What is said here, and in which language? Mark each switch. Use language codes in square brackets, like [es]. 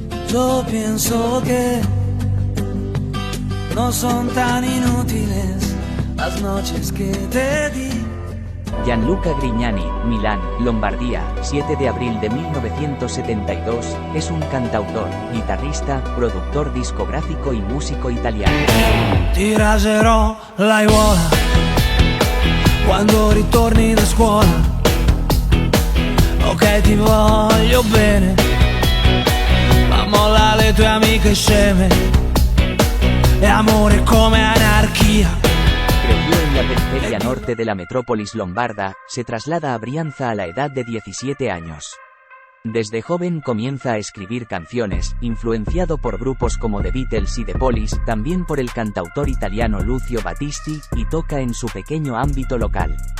[es] Yo pienso que no son tan inútiles las noches que te di. Gianluca Grignani, Milán, Lombardía, 7 de abril de 1972, es un cantautor, guitarrista, productor discográfico y músico italiano. [it] Ti raserò l'aiuola quando ritorni da scuola. Ok, ti voglio bene, ma molla le tue amiche sceme. E amore come anarchia. [es] Creció en la periferia norte de la metrópolis lombarda, se traslada a Brianza a la edad de 17 años. Desde joven comienza a escribir canciones, influenciado por grupos como The Beatles y The Police, también por el cantautor italiano Lucio Battisti, y toca en su pequeño ámbito local.